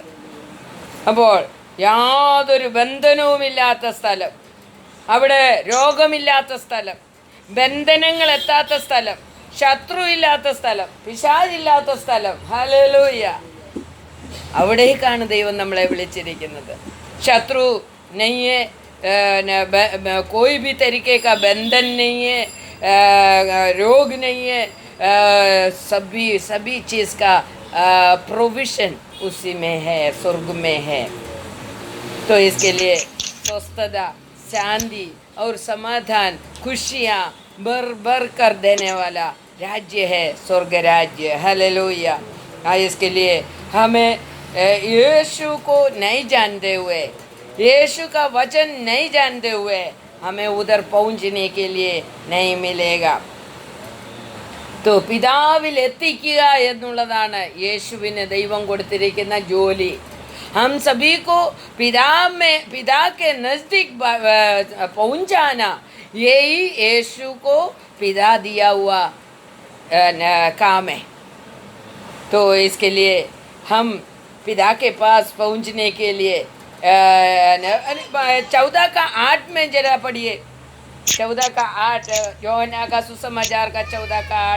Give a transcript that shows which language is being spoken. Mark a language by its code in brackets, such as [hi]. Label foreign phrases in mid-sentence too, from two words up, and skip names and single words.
[ml] അപ്പോൾ യാതൊരു ബന്ധനവുമില്ലാത്ത സ്ഥലം, അവിടെ രോഗമില്ലാത്ത സ്ഥലം, ബന്ധനങ്ങൾ എത്താത്ത സ്ഥലം, ശത്രു ഇല്ലാത്ത സ്ഥലം, പിശാചില്ലാത്ത സ്ഥലം. ഹല്ലേലൂയ. അവിടേക്കാണ് ദൈവം നമ്മളെ വിളിച്ചിരിക്കുന്നത്. ശത്രു നെയ്യ്, [hi] कोई भी तरीके का बंधन नहीं है, रोग नहीं है, सभी चीज़ का प्रोविशन उसी में है, स्वर्ग में है. तो इसके लिए स्वस्थता, शांति और समाधान, खुशियाँ भर कर देने वाला राज्य है, स्वर्ग राज्य। हालेलुया। इसके लिए हमें यीशु को नहीं जानते हुए, यीशु का वचन नहीं जानते हुए हमें उधर पहुंचने के लिए नहीं मिलेगा। [ml] तो പിതാവിൽ എത്തിക്കുക എന്നുള്ളതാണ് യേശുവിന് ദൈവം കൊടുത്തിരിക്കുന്ന ജോലി। [hi] हम सभी को पिता के नज़दीक पहुंचाना, यही यीशु को पिता दिया हुआ काम है। तो इसके लिए हम पिता के पास पहुंचने के लिए 14:8 में जरा पढ़िए, 14:8, यूहन्ना का सुसमाचार का 14:8।